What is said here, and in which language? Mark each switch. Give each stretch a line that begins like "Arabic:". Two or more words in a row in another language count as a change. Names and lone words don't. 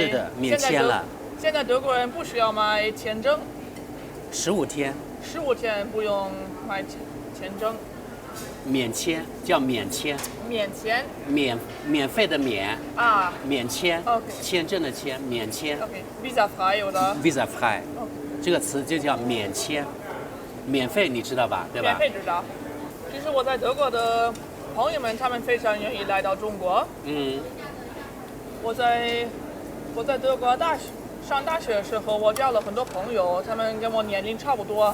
Chinese: 是的，免签了。现在德国人不需要买签证。 15天。 15天不用买签证。免签叫免签。免签。免费的免免签。签证的签，免签。
German: Visa frei oder Visa frei。
Chinese: 这个词就叫免签。免费你知道吧？对吧？免费知道。其实我在德国的朋友们，他们非常愿意来到中国。我在德国上大学的时候，我交了很多朋友，他们跟我年龄差不多。